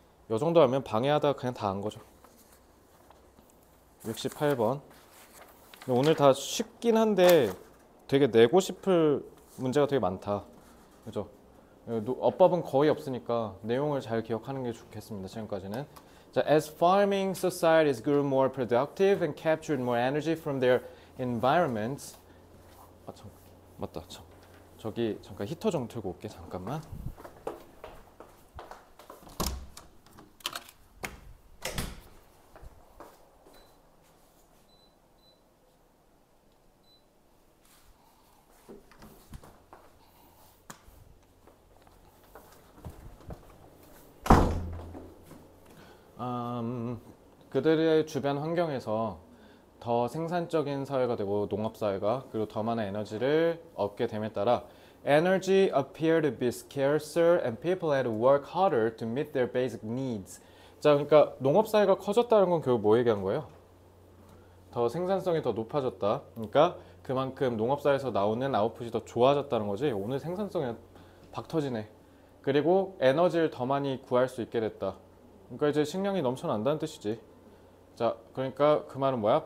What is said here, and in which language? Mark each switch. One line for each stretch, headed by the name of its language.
Korean: 이 정도 하면 방해하다 그냥 다 한 거죠. 68번. 오늘 다 쉽긴 한데 되게 내고 싶을 문제가 되게 많다. 그죠? 어법은 거의 없으니까 내용을 잘 기억하는 게 좋겠습니다. 지금까지는.
English: 자, as farming societies grew more productive and captured more energy from their environments.
Korean: 맞다. 저기 잠깐 히터 좀 틀고 올게. 잠깐만. 그들의 주변 환경에서 더 생산적인 사회가 되고 농업사회가 그리고 더 많은 에너지를 얻게 됨에 따라
English: Energy appeared to be scarcer and people had to work harder to meet their basic needs.
Korean: 자, 그러니까 농업사회가 커졌다는 건 결국 뭐 얘기한 거예요? 더 생산성이 더 높아졌다. 그러니까 그만큼 농업사회에서 나오는 아웃풋이 더 좋아졌다는 거지. 오늘 생산성이 박 터지네. 그리고 에너지를 더 많이 구할 수 있게 됐다. 그러니까 이제 식량이 넘쳐난다는 뜻이지. 자, 그러니까 그 말은 뭐야?